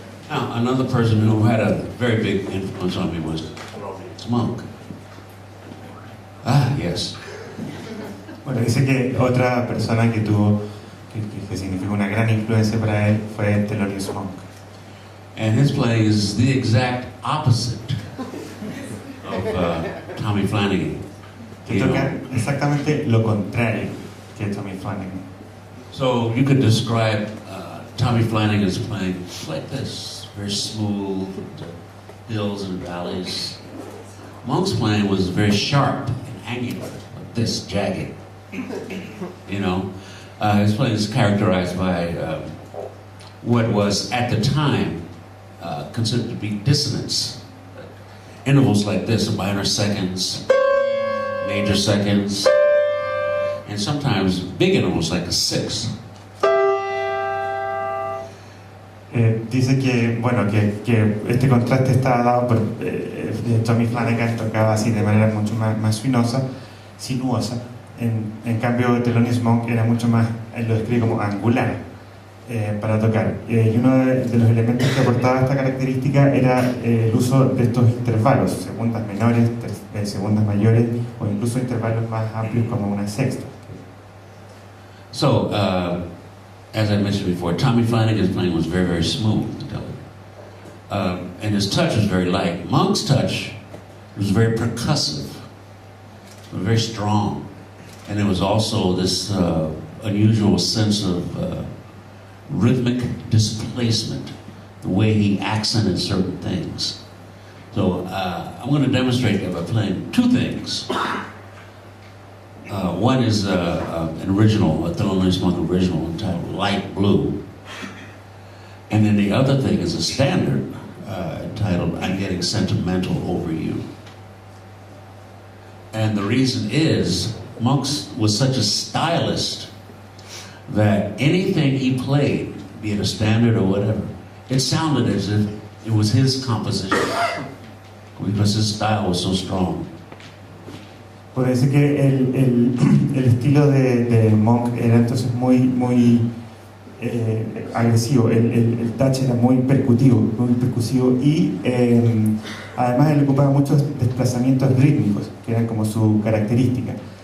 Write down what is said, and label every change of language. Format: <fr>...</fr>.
<en>another person who had a very big influence on me was Thelonious Monk. Ah, yes.</en> <es>Bueno, dice que otra persona que tuvo, que significó una gran influencia para él fue Thelonious Monk.</es> <en>And his playing is the exact opposite of Tommy Flanagan.</en> <es>Que toca exactamente lo contrario que Tommy Flanagan.</es> <en>So you could describe Tommy Flanagan's playing like this, very smooth, hills and valleys. Monk's playing was very sharp and angular, like this, jagged. You know, his playing is characterized by what was at the time considered to be dissonance. Intervals like this, minor seconds, major seconds, and sometimes big intervals like a sixth.</en> <es>Dice que, bueno, que este contraste está dado por Tommy Flanagan tocaba así de manera mucho más sinuosa. En cambio, Thelonious Monk era mucho más, él lo describe como angular para tocar. Y uno de los elementos que aportaba esta característica era el uso de estos intervalos, segundas menores, segundas mayores, o incluso intervalos más amplios como una sexta.</es> <en>So, as I mentioned before, Tommy Flanagan's playing was very, very smooth, and his touch was very light. Monk's touch was very percussive, very strong, and there was also this unusual sense of rhythmic displacement, the way he accented certain things. So I'm going to demonstrate that by playing two things. One is an original, a Thelonious Monk original entitled Light Blue. And then the other thing is a standard entitled I'm Getting Sentimental Over You. And the reason is Monk was such a stylist that anything he played, be it a standard or whatever, it sounded as if it was his composition because his style was so strong.</en> <es>Puede decir que el estilo de Monk era entonces muy agresivo, el touch era muy percusivo y además él ocupaba muchos desplazamientos rítmicos que eran como su característica.</es>